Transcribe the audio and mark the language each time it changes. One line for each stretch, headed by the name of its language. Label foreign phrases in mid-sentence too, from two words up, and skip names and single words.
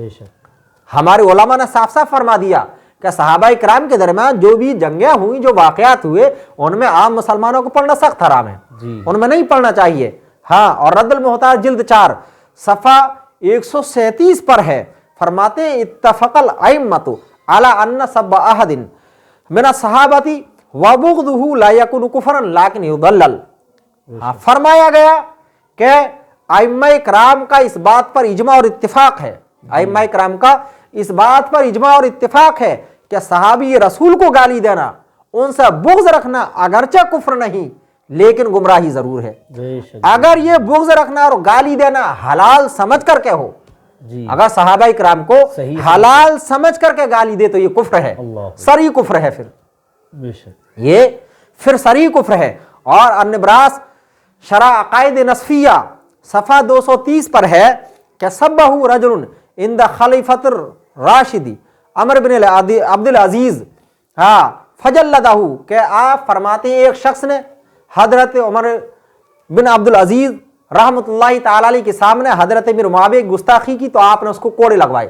Urdu: بے شک، ہمارے علما نے صاف صاف فرما دیا کہ صحابہ اکرام کے درمیان جو بھی جنگیں ہوئی، جو واقعات ہوئے، ان میں عام مسلمانوں کو پڑھنا سخت حرام ہے، ان میں نہیں پڑھنا چاہیے. ہاں، اور رد المحتار جلد 4 صفحہ 137 پر ہے، فرماتے
Arabic: اتفق الأئمة على أن سب أحد من الصحابة وبغضه لا يكون كفرا لكن يضلل.
Urdu: ہاں, فرمایا گیا کہ ائمہ اکرام کا اس بات پر اجماع اور اتفاق ہے، ائمہ اکرام کا اس بات پر اجماع اور اتفاق ہے کہ صحابی رسول کو گالی دینا، ان سے بغض رکھنا اگرچہ کفر نہیں لیکن گمراہی ضرور ہے۔ بے شک اگر یہ بغض رکھنا اور گالی دینا حلال سمجھ کر کے ہو، جی، اگر صحابہ کرام کو صحیح حلال سمجھ کر کے گالی دے تو یہ کفر ہے، اللہ صریح کفر ہے، پھر بے شک یہ پھر صریح کفر ہے۔ اور النبراس شرح عقائد نصفیہ صفحہ 230 پر ہے کہ
Arabic: سبہ رجل عند خلیفۃ الراشد عمر بن عبد العزیز فجلدہ،
Urdu: کہ آپ فرماتے ہیں ایک شخص نے حضرت عمر بن عبد العزیز رحمۃ اللہ تعالی علیہ کے سامنے حضرت امیر معاویہ کی گستاخی کی تو آپ نے اس کو کوڑے لگوائے۔